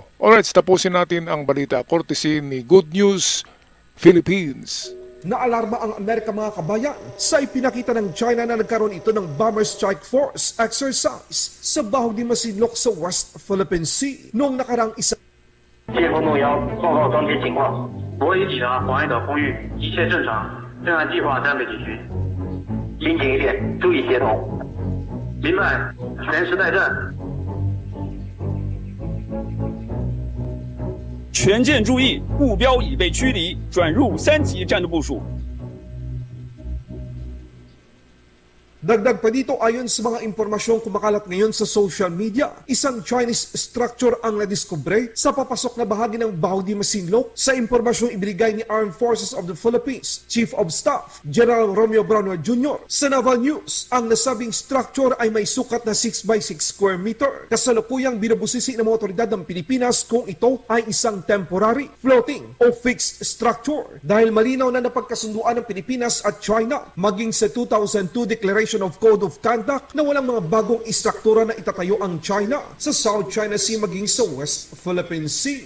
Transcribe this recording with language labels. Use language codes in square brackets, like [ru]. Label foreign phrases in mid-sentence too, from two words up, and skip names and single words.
[tl] Alright, tapusin natin ang balita courtesy ni Good News Philippines. Naalarma ang Amerika mga kabayan sa ipinakita ng China na nagkaroon ito ng Bomber Strike Force exercise sa Baho de Masinloc sa West Philippine Sea noong nakarang isa. [zh] 接风动摇，报告当前情况。我已抵达黄岩岛空域，一切正常，正按计划战备进行。听紧一点，注意协同。明白，全时待战。全舰注意，目标已被驱离，转入3级战斗部署。 [tl] Dagdag pa dito ayon sa mga impormasyong kumakalat ngayon sa [en] social media, [tl] isang [en] Chinese structure [tl] ang nadiskubre sa papasok na bahagi ng Baho de Masinloc sa impormasyong ibinigay ni Armed Forces of the Philippines Chief of Staff General Romeo Brownell Jr. Sa Naval News, ang nasabing structure ay may sukat na 6x6 [en] square meter. [tl] Kasalukuyang binubusisi ng mga otoridad ng Pilipinas kung ito ay isang [en] temporary, floating [tl] o [en] fixed structure [tl] dahil malinaw na napagkasunduan ng Pilipinas at China maging sa 2002 Declaration of Code of Conduct na walang mga bagong istruktura na itatayo ang China sa South China Sea maging sa West Philippine Sea.